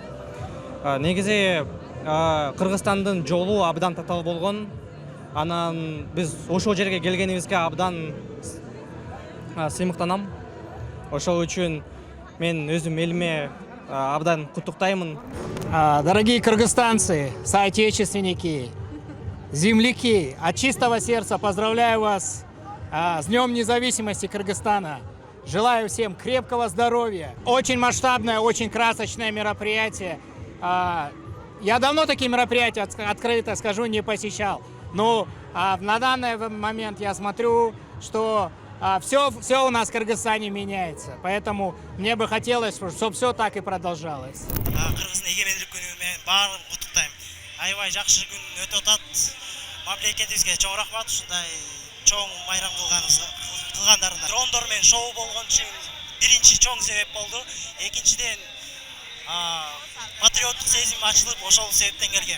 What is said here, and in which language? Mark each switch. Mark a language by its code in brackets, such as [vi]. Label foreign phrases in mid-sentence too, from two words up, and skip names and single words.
[ky] Негизи Кыргызстандын жолу абдан татаал болгон. Анан биз ошол жерге келгенибизге абдан сыймыктанам. Ошол үчүн мен өзүм элиме абдан куттуктаймын. [ru] Дорогие кыргызстанцы, соотечественники, земляки, от чистого сердца поздравляю вас с Днем независимости Кыргызстана. Желаю всем крепкого здоровья. Очень масштабное, очень красочное мероприятие. Я давно такие мероприятия, открыто скажу, не посещал. Но на данный момент я смотрю, что все у нас в Кыргызстане меняется. Поэтому мне бы хотелось, чтобы все так и продолжалось. [ky] Кыргыздын эгемендүүлүгүнү мен баарын куттуктайм. Аябай жакшы күн өтүп атат. Мамлекетибизге чоң рахмат ушундай чоң майрам кылгандарына. Дрондор менен шоу болгон үчүн биринчи чоң себеп болду. Экинчиден патриоттук сезим ачылып, ошол себептен келгем.